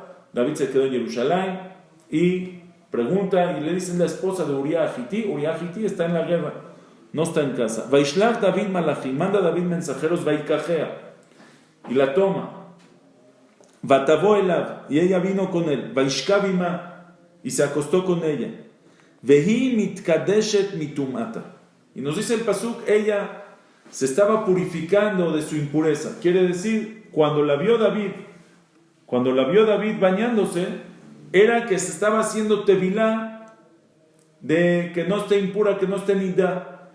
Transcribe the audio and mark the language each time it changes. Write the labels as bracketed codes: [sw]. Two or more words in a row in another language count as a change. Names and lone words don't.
[es] David se quedó en Jerusalén y pregunta y le dicen la esposa de Uriah Hiti. Uriah Hiti está en la guerra, no está en casa. [he] וישלח דוד מלאכים, [es] manda David mensajeros, Vaikajea, y la toma. [he] ותבוא אליו, [es] y ella vino con él. Vaishkavima, y se acostó con ella. [he] והיא מתקדשת מטומאתה, [es] y nos dice el pasuk, ella se estaba purificando de su impureza. Quiere decir, cuando la vio David bañándose, era que se estaba haciendo tevilá de que no esté impura, que no esté nidá.